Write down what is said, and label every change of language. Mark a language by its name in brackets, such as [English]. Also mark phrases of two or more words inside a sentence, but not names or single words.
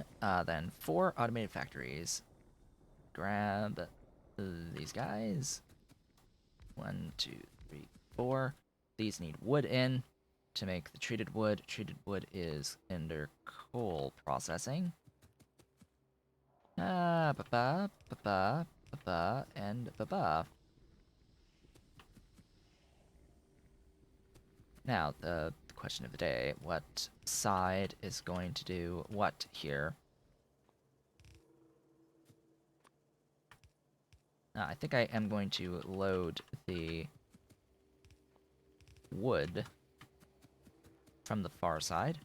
[English] Then 4 automated factories. Grab these guys. 1, 2, 3, 4. These need wood in to make the treated wood. Treated wood is under coal processing. Ba-ba, ba-ba, ba-ba, and ba-ba. Now, the question of the day, what side is going to do what here? I think I am going to load the wood from the far side.